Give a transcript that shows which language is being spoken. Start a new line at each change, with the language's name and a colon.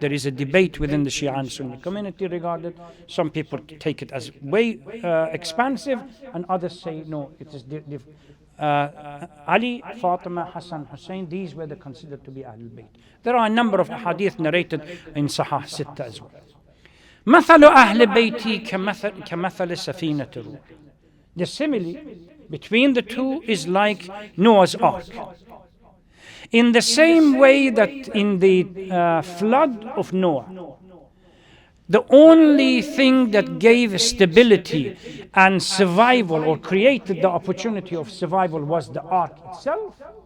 English: There is a debate within the Shia and Sunni community regarding. Some people take it as way expansive, and others say no, it is Ali, Fatima, Hassan, Hussein. These were considered to be Ahlul Bayt. There are a number of hadith narrated in Sahih Sitta as well.
Arabic: مثل أهل بيتي كمثل سفينة روح.
English: The simile between the two is like Noah's Ark. In the same way that in the flood of Noah, the only thing that gave stability and survival or created the opportunity of survival was the ark itself.